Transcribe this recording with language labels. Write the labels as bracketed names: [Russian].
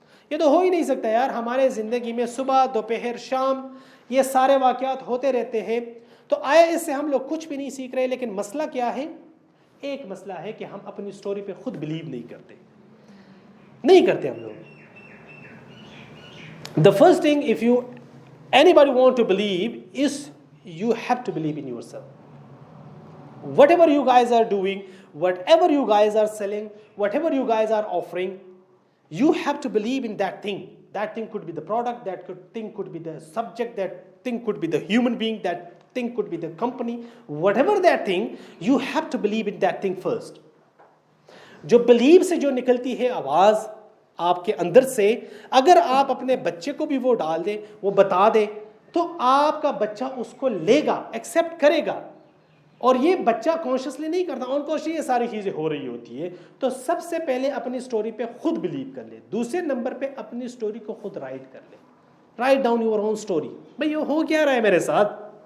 [Urdu] یہ تو ہو ہی نہیں سکتا یار، ہمارے زندگی میں صبح دوپہر شام یہ سارے واقعات ہوتے رہتے ہیں، تو آیا اس سے ہم لوگ کچھ بھی نہیں سیکھ رہے؟ لیکن مسئلہ کیا ہے؟ ایک مسئلہ ہے کہ ہم اپنی سٹوری پہ خود بلیو نہیں کرتے ہم لوگ۔ [English] The first thing, if anybody want to believe, is you have to believe in yourself. Whatever you guys are doing, whatever you guys are selling, whatever you guys are offering, you have to believe in that thing. That thing could be the product, thing could be the subject, that thing could be the human being, that thing could be the company. Whatever that thing, you have to believe in that thing first. [Urdu] جو believe سے جو نکلتی ہے آواز آپ کے اندر سے، اگر آپ اپنے بچے کو بھی وہ ڈال دیں، وہ بتا دیں، تو آپ کا بچہ اس کو لے گا، ایکسیپٹ کرے گا۔ اور یہ بچہ کانشیسلی نہیں کرتا، انکانشیسلی یہ ساری چیزیں ہو رہی ہوتی ہے۔ تو سب سے پہلے اپنی سٹوری پہ خود بلیو کر لے، دوسرے نمبر پہ اپنی سٹوری کو خود رائٹ کر لے، write down your own story. بھئی یہ ہو کیا رہا ہے میرے ساتھ؟